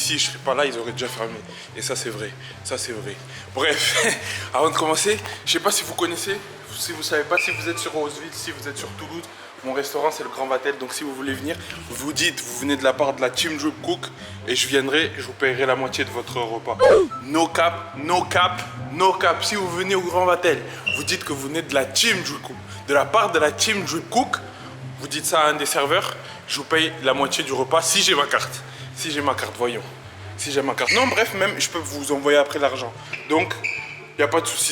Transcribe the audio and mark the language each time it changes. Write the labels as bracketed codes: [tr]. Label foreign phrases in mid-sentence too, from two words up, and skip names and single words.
[fr] Je serais pas là, ils auraient déjà fermé. Et ça c'est vrai, Bref, avant de commencer, je sais pas si vous connaissez, si vous savez pas, si vous êtes sur Roseville, si vous êtes sur Toulouse, mon restaurant c'est le Grand Vatel. Donc si vous voulez venir, vous dites, vous venez de la part de la Team Drip Cook et je viendrai, je vous paierai la moitié de votre repas. [en] No cap, no cap, no cap. [fr] Si vous venez au Grand Vatel, vous dites que vous venez de la Team Drip Cook, de la part de la Team Drip Cook. Vous dites ça à un des serveurs, je vous paye la moitié du repas si j'ai ma carte. Si j'ai ma carte, voyons. Si j'ai ma carte. Non, bref, même je peux vous envoyer après l'argent. Donc, il n'y a pas de souci.